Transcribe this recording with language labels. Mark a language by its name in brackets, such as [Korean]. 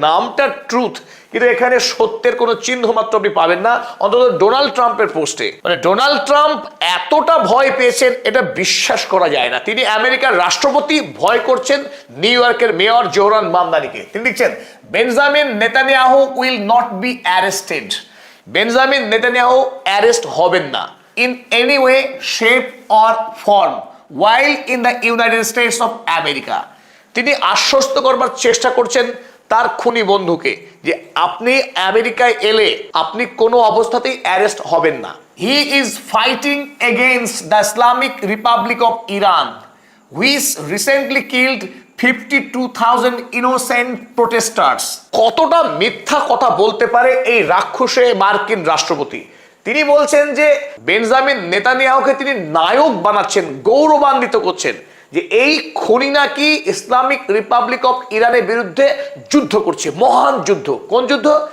[Bangla] নামটা ট্রুথ, কিন্তু এখানে সত্যের কোনো চিহ্ন মাত্র আপনি পাবেন না, অন্তত ডোনাল্ড ট্রাম্পের পোস্টে। মানে ডোনাল্ড ট্রাম্প এতটা ভয় পেয়েছেন এটা বিশ্বাস করা যায় না। তিনি আমেরিকার রাষ্ট্রপতি ভয় করছেন নিউ ইয়র্কের মেয়র জোহরান মামদানিকে। তিনি লিখছেন, Benjamin Netanyahu [English] Will not be arrested. Benjamin Netanyahu [Bangla] arrest হবেন না [English] in any way, shape or form while in the United States of America। [Bangla] তিনি আশ্বস্ত করবার চেষ্টা করছেন তার খুনি বন্ধুকে যে আপনি আমেরিকায় এলে আপনি কোনো অবস্থাতেই অ্যারেস্ট হবেন না। [English] He is fighting against the Islamic Republic of Iran, which recently killed 52,000 innocent protesters। [Bangla] কতটা মিথ্যা কথা বলতে পারে এই রাক্ষসে মার্কিন রাষ্ট্রপতি। তিনি বলছেন যে বেঞ্জামিন নেতানিয়াহুকে তিনি নায়ক বানাচ্ছেন, গৌরবান্বিত করছেন যে এই খুনি নাকি ইসলামিক রিপাবলিক অফ ইরানের বিরুদ্ধে যুদ্ধ করছে, মহান যুদ্ধ। কোন যুদ্ধ?